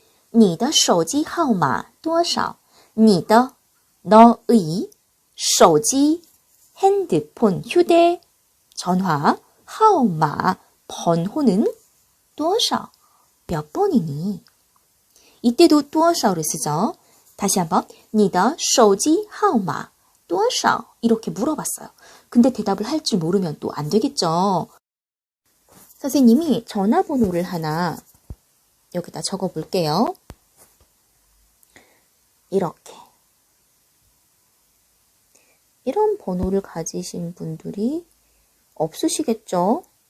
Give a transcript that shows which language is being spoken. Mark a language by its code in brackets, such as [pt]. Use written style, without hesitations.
[zh] 你的手机号码多少? 你的, [ko] 너의, [zh] 手机, [ko] 핸드폰, 휴대전화, [zh] 号码, [ko] 번호는 [zh] 多少? [ko] 몇 번이니? 이때도 多少를 쓰죠. 다시 한번 [zh] 你的手机号码多少? [ko] 이렇게 물어봤어요. 근데 대답을 할 줄 모르면 또 안 되겠죠. 선생님이 전화번호를 하나 여기다 적어볼게요. 이렇게. 이런 번호를 가지신 분들이 없으시겠죠?